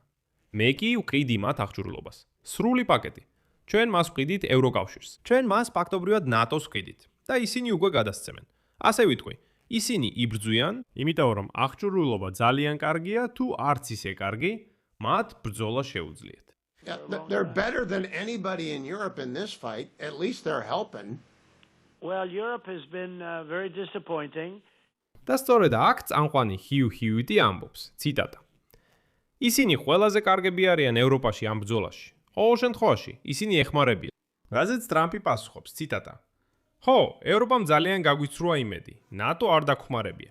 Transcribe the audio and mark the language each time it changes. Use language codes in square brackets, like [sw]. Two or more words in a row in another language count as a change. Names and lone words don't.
[ka] მე კი ვყიდი მათ აღჭურვილობას. სრული პაკეტი. ჩვენ მას ვყიდით ევროკავშირს. ჩვენ მას ფაქტობრივად ნატოს ვყიდით და ისინი უკვე გადასცემენ. ასე ვიტყვი, ისინი იბრძვიან, იმიტომ რომ აღჭურვილობა ძალიან კარგია, თუ არც ისე კარგი, მათ ბრძოლა შეუძლიათ. [en] They're better than anybody in Europe in this fight. At least they're helping. Well, Europe has been very disappointing. [ka] და სწორედ აქ წამყვანი ჰიუ ჰიუიტი ამბობს, ციტატა. ისინი ყველაზე კარგები არიან ევროპაში ამ ბრძოლაში. ყოველ შემთხვევაში, ისინი ეხმარებიან. რაზეც ტრამპი პასუხობს, ციტატა. ხო, ევროპამ ძალიან გაგვიცრუა იმედი. ნატო არ დაგხმარებია.